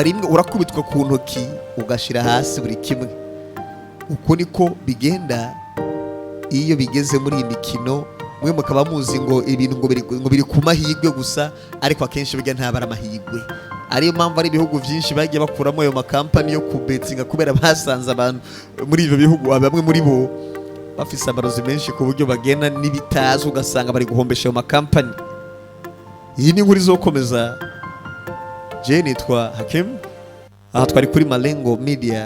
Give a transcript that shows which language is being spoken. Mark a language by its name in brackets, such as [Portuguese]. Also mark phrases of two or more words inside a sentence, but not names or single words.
[Rundi] Rimwe urakubitwa ku ntoki ugashira hasi buri kimwe. Uko niko bigenda iyo bigeze muri iyi mikino. Mwe mukaba muzi ngo ibintu ngo biri ku mahirwe gusa, ariko akenshi bijya ntabara amahirwe. Ariyo mpamvu ari ibihugu byinshi bagiye bakuramo ayo makampani yo kubetinga, kubera basanze abantu muri ibyo bihugu bamwe muri bo bafise amarozi menshi ku buryo bagenda n'ibitazi, ugasanga bari guhombesha ayo makampani. Iyi ni inkuru izokomeza. Je nitwa Hakim, aha twari kuri Malengo Media.